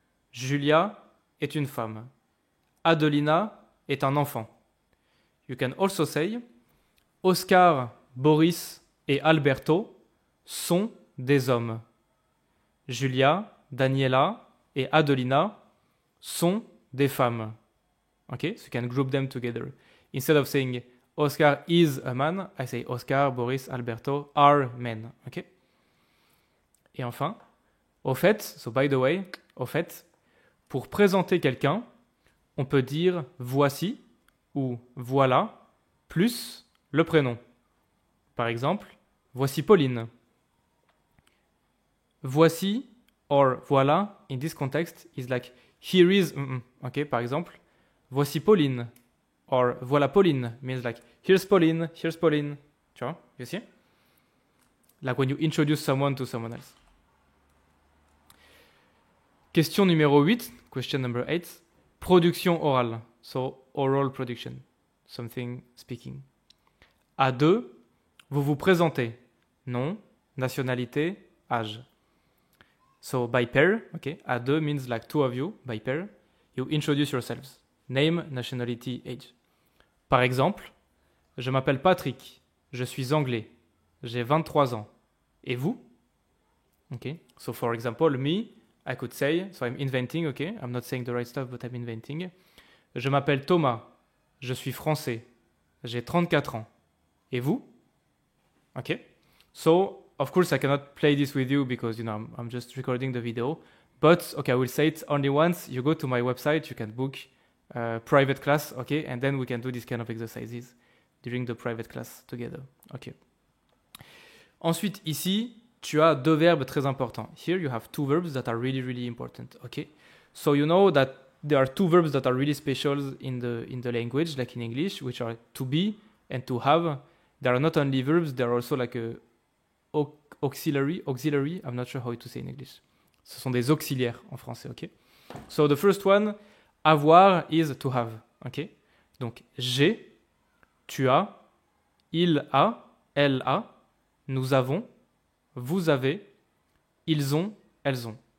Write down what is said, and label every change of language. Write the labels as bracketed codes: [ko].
[fr] Julia est une femme. Adelina est un enfant. [en] You can also say [fr] Oscar, Boris et Alberto sont des hommes. Julia, Daniela et Adelina sont des femmes. [en] Okay, so you can group them together. Instead of saying Oscar is a man, I say Oscar, Boris, Alberto are men. Okay? [fr] Et enfin, au fait, [en] so by the way, [fr] au fait, pour présenter quelqu'un, on peut dire voici ou voilà plus le prénom. Par exemple, voici Pauline. [en] Voici or voilà in this context is like here is ok, [fr] par exemple, voici Pauline [en] or [fr] voilà Pauline [en] means like here's Pauline. [fr] Tu vois, [en] you see? Like when you introduce someone to someone else. [fr] Question numéro 8, [en] question number 8, [fr] production orale. [en] So oral production, something speaking. [fr] À deux, vous vous présentez. Nom, nationalité, âge. [en] So by pair, okay, [fr] à deux [en] means like two of you, by pair, you introduce yourselves. Name, nationality, age. [fr] Par exemple, je m'appelle Patrick, je suis anglais, j'ai 23 ans. Et vous? [en] Okay, so for example, me, I could say, so I'm inventing, okay, I'm not saying the right stuff, but I'm inventing. [fr] Je m'appelle Thomas, je suis français, j'ai 34 ans. Et vous? [en] Okay, so of course I cannot play this with you because, you know, I'm just recording the video. But, okay, I will say it only once. You go to my website, you can book private class, okay, and then we can do this kind of exercises during the private class together, okay. [fr] Ensuite, ici, tu as deux verbes très importants. [en] Here you have two verbs that are really, really important, okay. So you know that there are two verbs that are really special in the language, like in English, which are to be and to have. They are not only verbs, they are also like a auxiliary, I'm not sure how to say in English. [fr] Ce sont des auxiliaires en français, [en] ok. So the first one, avoir is to have, ok. [fr] Donc j'ai, tu as, il a, elle a, nous avons, vous avez, ils ont, elles ont.